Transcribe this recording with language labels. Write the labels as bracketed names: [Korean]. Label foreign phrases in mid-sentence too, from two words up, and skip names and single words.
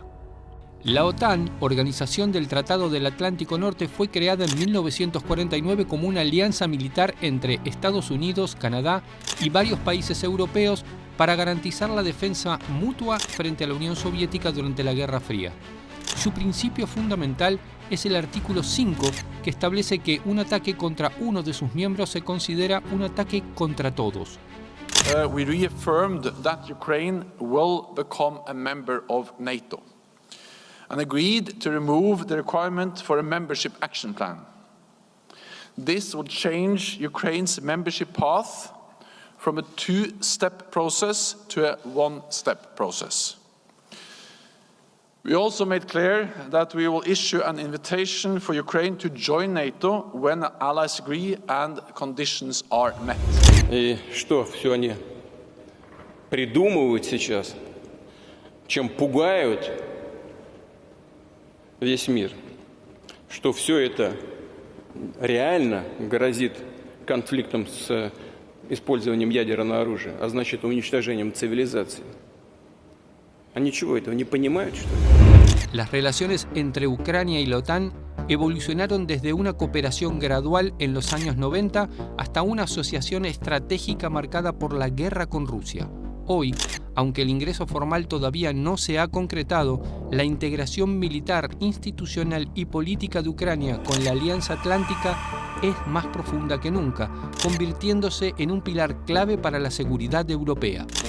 [Spanish] La OTAN, Organización del Tratado del Atlántico Norte, fue creada en 1949 como una alianza militar entre Estados Unidos, Canadá y varios países europeos para garantizar la defensa mutua frente a la Unión Soviética durante la Guerra Fría. Su principio fundamental es el artículo 5, que establece que un ataque contra uno de sus miembros se considera un ataque contra todos. [English] We reaffirmed that Ukraine will become a member of NATO and agreed to remove the requirement for a membership action plan. This would change Ukraine's membership path from a two-step process to a one-step process. We also made clear that we will issue an invitation for Ukraine to join NATO when allies agree and conditions are met. [Russian] И что, все они придумывают сейчас, чем пугают весь мир, что все это реально грозит конфликтом с использованием ядерного оружия, а значит уничтожением цивилизации. ¿Они чего, этого не понимают, что ли? [Spanish] Las relaciones entre Ucrania y la OTAN evolucionaron desde una cooperación gradual en los años 90 hasta una asociación estratégica marcada por la guerra con Rusia. Hoy, aunque el ingreso formal todavía no se ha concretado, la integración militar, institucional y política de Ucrania con la Alianza Atlántica es más profunda que nunca, convirtiéndose en un pilar clave para la seguridad europea.